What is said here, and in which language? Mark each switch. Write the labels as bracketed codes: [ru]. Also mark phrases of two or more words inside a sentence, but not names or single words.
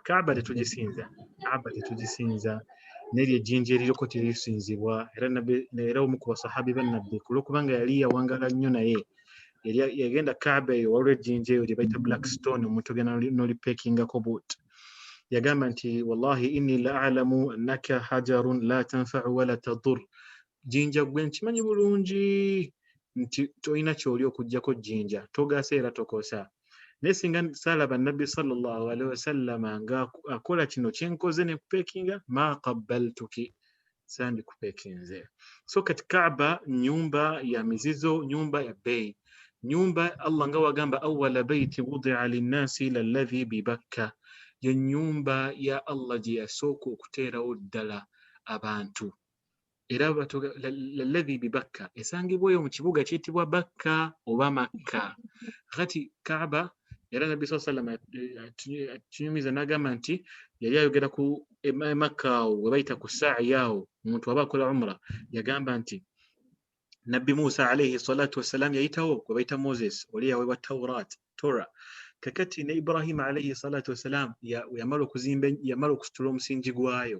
[lg] Kaaba tetugisinza n'eryo ejjinja eririko terisinzibwa era omu ku basahabi bannabbi kulwokubanga yali yawangala nnyo naye yagenda Kaaba eyo waliwo ejjinja eyo lye bayita [en] black stone [lg] omuntu ogenda n'olipekingako boot. Yagamba nti [ar] wallahi inni la a'lamu annaka hajarun la tanfa'u wala tadur. [lg] Jjinja gwe nkimanyi bulungi nti tolina kyoli okuggyako jjinja togaasa era tokosa. Naye singa saalaba Nabbi [ar] sallallahu alaihi wasallam [lg] nga akola kino kyenkoze ne kupekinga [ar] ma qabbaltuki [lg] sandikupekinze. So kati Kaaba nyumba ya mizizo, nyumba ya bei, nyumba Allah nga wagamba [ar] awwala baiti wudi'a linnasi lalladhi bibakka, [lg] yo nyumba ya Allah gye yasooka okuteerawo ddala abantu. Era [ar] lalladhi bibakka [lg] esangibwa eyo mu kibuga kiyitibwa Bakka oba Makka. Kati Kaaba era Nabbi [ar] sallallahu alaihi wasallam [lg] tunyumiza n'agamba nti yali ayogera ku Makka awo we bayita ku sa'i awo omuntu aba akola umra yagamba nti Nabbi Musa [ar] alayhi salatu wassalam [lg] yayitawo we bayita Moses oli yaweebwa Torah. Kakati ne Ibrahim [ar] alayhi salatu wassalam [lg] yamala okusitula omusingi gwayo.